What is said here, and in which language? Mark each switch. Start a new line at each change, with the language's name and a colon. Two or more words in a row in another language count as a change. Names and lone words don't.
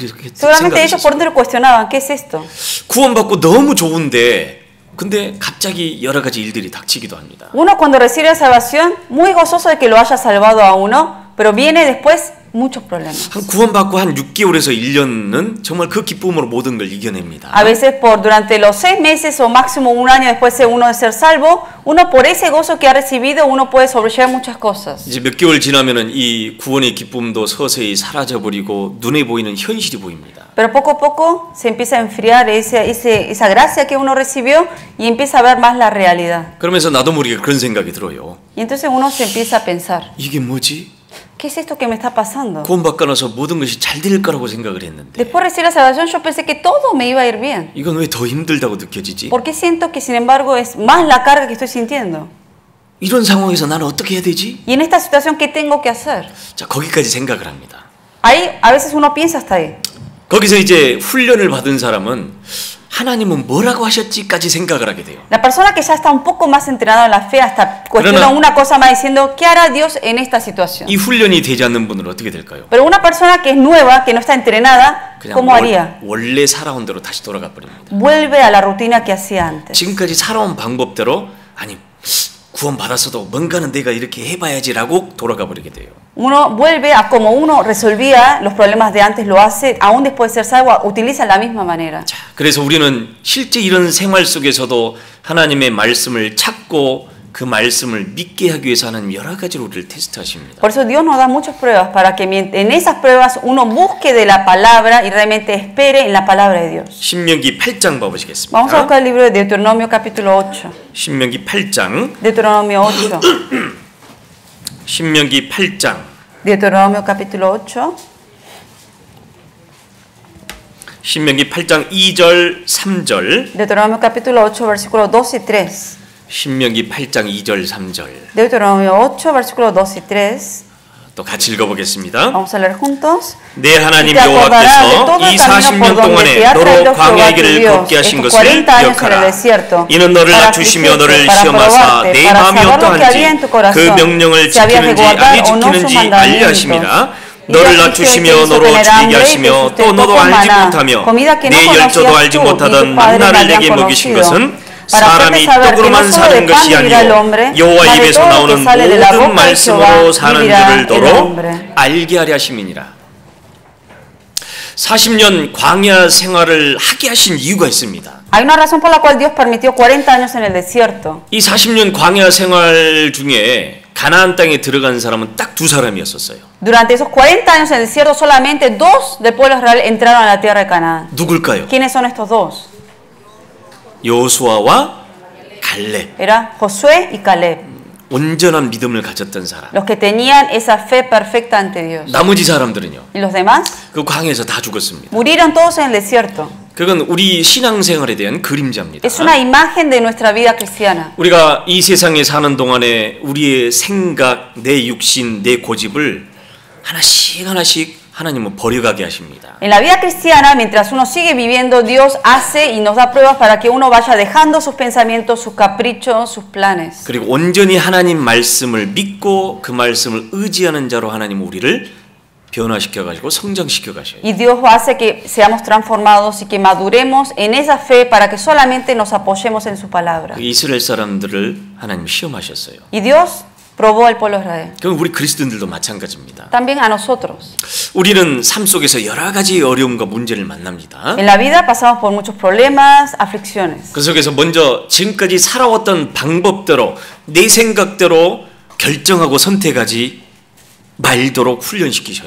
Spanish: Seguramente ellos por
Korean: 생각했어요.
Spanish: dentro cuestionaban, ¿qué es esto?
Korean: 구원받고 너무 좋은데 근데 갑자기 여러 가지 일들이 닥치기도 합니다.
Spanish: Uno cuando recibe la salvación, muy gozoso de que lo haya salvado a uno, pero viene después muchos problemas.
Korean: 한 구원받고 한 6개월에서 1년은 정말 그 기쁨으로 모든 걸 이겨냅니다.
Spanish: A veces durante los 6 meses o máximo un año después de uno de ser salvo, uno por ese gozo que ha recibido, uno puede sobrellevar muchas cosas.
Korean: 이제 몇 개월 지나면은 이 구원의 기쁨도 서서히 사라져 버리고 눈에 보이는 현실이 보입니다.
Spanish: Pero poco a poco se empieza a enfriar esa gracia que uno recibió y empieza a ver más la realidad.
Korean: 그러면서 나도 모르게 그런 생각이 들어요.
Spanish: Y entonces uno se empieza a pensar,
Korean: 이게 뭐지?
Spanish: ¿qué es esto que me está pasando?
Korean: 구원받고 나서 모든 것이 잘 될 거라고 생각을 했는데
Spanish: Después de recibir la salvación yo pensé que todo me iba a ir bien.
Korean: 이건 왜 더 힘들다고 느껴지지?
Spanish: ¿Por qué siento que sin embargo es más la carga que estoy sintiendo?
Korean: 이런 상황에서 나는 어떻게 해야 되지?
Spanish: Y en esta situación, ¿qué tengo que hacer?
Korean: 자, 거기까지 생각을 합니다.
Spanish: Ahí a veces uno piensa hasta ahí.
Korean: 거기서 이제 훈련을 받은 사람은 하나님은 뭐라고 하셨지까지 생각을 하게 돼요.
Spanish: La persona que ya está un poco más entrenada en la fe hasta cuestiona una cosa más diciendo, ¿qué hará Dios en esta situación?
Korean: 이 훈련이 되지 않는 분은 어떻게 될까요?
Spanish: Pero una persona que es nueva, que no está entrenada, ¿cómo haría?
Korean: 원래 살아온 대로 다시 돌아가 버립니다.
Spanish: Vuelve a la rutina que hacía antes.
Korean: 지금까지 살아온 방법대로 아니 구원 받았어도 뭔가는 내가 이렇게 해봐야지라고 돌아가 버리게 돼요.
Spanish: Uno vuelve a como uno resolvía los problemas de antes, lo hace, aún después de ser salvo, utiliza la misma manera.
Korean: 자, 그래서 우리는 실제 이런 생활 속에서도 하나님의 말씀을 찾고 그 말씀을 믿게 하기 위해서 하는 여러 가지로 우리를 테스트하십니다.
Spanish: Por eso Dios nos da muchas pruebas para que en esas pruebas uno busque de la palabra y realmente espere en la palabra de Dios.
Korean: 신명기 8장 봐보시겠습니다.
Spanish: Vamos a buscar el libro de Deuteronomio capítulo 8.
Korean: 신명기 8장.
Spanish: Deuteronomio 8.
Korean: 신명기 8장.
Spanish: Deuteronomio capítulo 8.
Korean: 신명기 8장 2절 3절.
Spanish: Deuteronomio capítulo 8 versículos 2 y 3.
Korean: 신명기 8장 2절 3절.
Spanish: Deuteronomio 8 versículos 2 y 3.
Korean: 또 같이 읽어보겠습니다.
Spanish: Vamos a leer juntos.
Korean: 내 하나님 여호와께서 이 40년 동안에 너로 광야의 길을 걷게 하신 것을 기억하라. 이는 너를 낮추시며 너를 시험하사 내 마음이 어떠한지 그 명령을 지키는지 아니 지키는지 알려 하심이라. 너를 낮추시며 너로 죽이게 하시며 또 너도 알지 못하며 내 열조도 알지 못하던 만나를 내게 먹이신 것은 사람이 떡으로만 사는 것이 아니요 여호와 입에서 나오는 모든 말씀으로 사는 줄을 너로 알게 하려 하심이니라. 40년 광야 생활을 하게 하신 이유가 있습니다.
Spanish: Hay una razón por la cual Dios permitió 40 años en el desierto.
Korean: 이 40년 광야 생활 중에 가나안 땅에 들어간 사람은 딱 두 사람이었었어요.
Spanish: Durante esos 40 años en el desierto, solamente 2 del pueblo de Israel entraron a la tierra de Canaán.
Korean: 누굴까요?
Spanish: ¿Quiénes son estos 2?
Korean: 여호수아와 갈렙.
Spanish: Era Josué y Caleb,
Korean: 온전한 믿음을 가졌던 사람.
Spanish: los que tenían esa fe perfecta ante Dios.
Korean: 나머지 사람들은요.
Spanish: ¿Y los demás?
Korean: 그 광야에서 다 죽었습니다.
Spanish: Murieron todos en el desierto.
Korean: 그건 우리 신앙생활에 대한 그림자입니다.
Spanish: Es una imagen de nuestra vida cristiana.
Korean: 우리가 이 세상에 사는 동안에 우리의 생각, 내 육신, 내 고집을 하나씩 하나씩 하나님은 버려가게 하십니다.
Spanish: En la vida cristiana, mientras uno sigue viviendo, Dios hace y nos da pruebas para que uno vaya dejando sus pensamientos, sus caprichos, sus planes.
Korean: 그리고 온전히 하나님 말씀을 믿고 그 말씀을 의지하는 자로 하나님은 우리를 변화시켜 가지고 성장시켜 가셔요.
Spanish: Y Dios hace que seamos transformados y que maduremos en esa fe para que solamente nos apoyemos en su palabra.
Korean: 이스라엘 사람들을 하나님 시험하셨어요.
Spanish: Y Dios probó al pueblo de Israel.
Korean: 그럼 우리 그리스도인들도 마찬가지입니다.
Spanish: También a nosotros.
Korean: 우리는 삶 속에서 여러 가지 어려움과 문제를 만납니다.
Spanish: En la vida pasamos por muchos problemas, aflicciones.
Korean: 그 속에서 먼저 지금까지 살아왔던 방법대로 내 생각대로 결정하고 선택하지 말도록 훈련시키셔요.